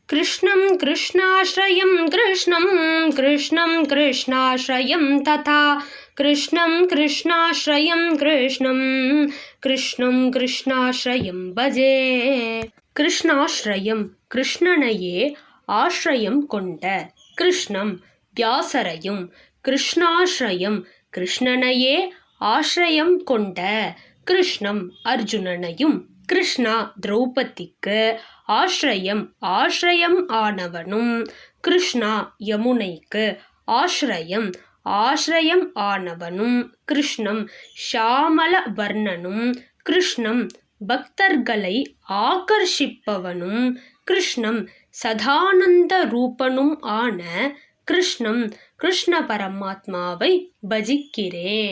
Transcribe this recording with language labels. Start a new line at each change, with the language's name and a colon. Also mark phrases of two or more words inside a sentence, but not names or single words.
Sanskrit: कृष्णं कृष्णाश्रयं कृष्णं कृष्णं कृष्णाश्रयं तथा कृष्णं कृष्णाश्रयं कृष्णं कृष्णं कृष्णाश्रयं भजे.
Tamil: கிருஷ்ணாஸ்ரயம் கிருஷ்ணனையே ஆஸ்ரயம் கொண்ட கிருஷ்ணம் வியாசரையும் கிருஷ்ணாஸ்ரயம் கிருஷ்ணனையே ஆஸ்ரயம் கொண்ட கிருஷ்ணம் அர்ஜுனனையும் கிருஷ்ணா திரௌபதிக்கு ஆஸ்ரயம் ஆஸ்ரயம் ஆனவனும் கிருஷ்ணா யமுனைக்கு ஆஸ்ரயம் ஆஸ்ரயம் ஆனவனும் கிருஷ்ணம் ஷாமல வர்ணனும் கிருஷ்ணம் பக்தர்களை ஆகர்ஷிப்பவனும் கிருஷ்ணம் சதானந்த ரூபனும் ஆன கிருஷ்ணம் கிருஷ்ண பரமாத்மாவை பஜிக்கிறேன்.